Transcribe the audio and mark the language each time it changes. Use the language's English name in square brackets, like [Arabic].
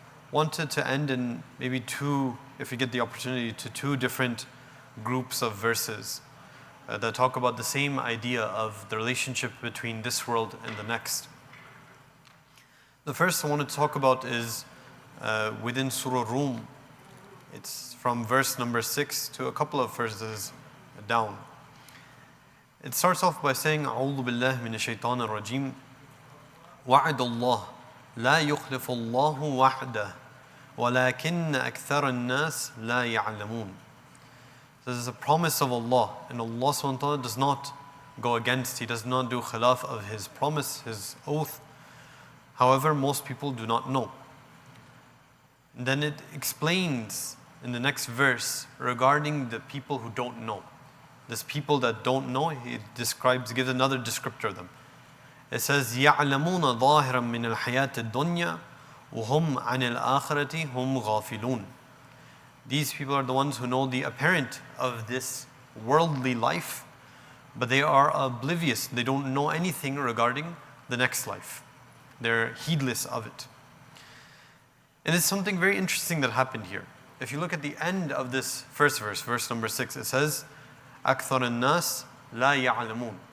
[English] Wanted to end in maybe two, if we get the opportunity, to two different groups of verses that talk about the same idea of the relationship between this world and the next. The first I want to talk about is within Surah Rum. It's from verse number 6 to a couple of verses down. It starts off by saying, [Arabic] أعوذ بالله من الشيطان الرجيم وعد الله لا يخلف الله وحده ولكن أكثر الناس لا يعلمون. [English] This is a promise of Allah, and Allah subhanahu wa ta'ala does not go against, He does not do khilaf of His promise, His oath. However, most people do not know. And then it explains in the next verse regarding the people who don't know. This people that don't know, it gives another descriptor of them. It says, [Arabic] يَعْلَمُونَ ظَاهِرًا مِنَ الْحَيَاةِ الدُّنْيَا وَهُمْ عَنِ الْآخِرَةِ هُمْ غَافِلُونَ. [English] These people are the ones who know the apparent of this worldly life, but they are oblivious. They don't know anything regarding the next life. They're heedless of it. And it's something very interesting that happened here. If you look at the end of this first verse, verse number 6, it says, [Arabic] أَكْثَرَ النَّاسِ لَا يَعْلَمُونَ.